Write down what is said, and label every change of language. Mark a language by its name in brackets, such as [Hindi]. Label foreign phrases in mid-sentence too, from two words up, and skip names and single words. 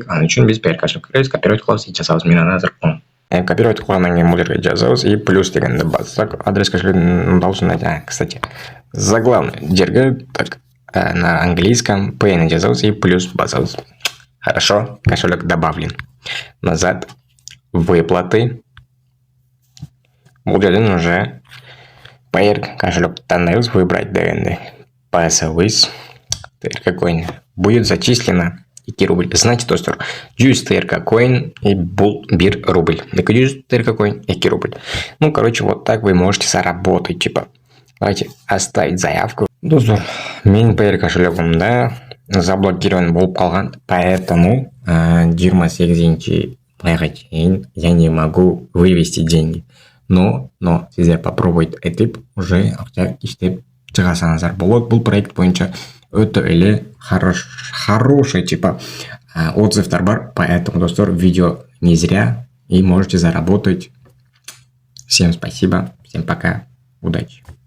[Kyrgyz] Аны үчүн биз Payer кошелекке киребиз, копировать кылабыз и жазабыз. Мен аны азыр копировать кылгандан кийин бул жерге жазабыз и плюс дегенди бассак, адрес кошелектин даусын [Russian] кстати, заглавный [Kyrgyz] жерге [Russian] так на английском [Kyrgyz] Pay'ни жазабыз и плюс басабыз. [Russian] Хорошо, кошелек добавлен. Назад, выплаты. [Kyrgyz] Бул жерден уже Payer кошелек тандайбыз, выбрать дегенди басабыз. [Russian] ТРК коин будет зачислено 2 рубль. Знаете, [Kyrgyz] достор, 100 ТРК коин и бул 1 рубль. 200 ТРК коин 2 рубль. [Russian] Ну, короче, вот так вы можете заработать, типа. Давайте оставить заявку. [Kyrgyz] Достор, менин Payer кошелегимде заблокирован болуп калган, поэтому 28 майга чейин [Russian] я не могу вывести деньги. [Kyrgyz] Но сиздер попробуйте этип уже акча иштеп чыгасаңыздар болот. Бул проект боюнча өтө эле [Russian] хороший типа [Kyrgyz] отзывдар бар, поэтому, достор, видео [Russian] не зря и можете заработать. Всем спасибо, всем пока, удачи.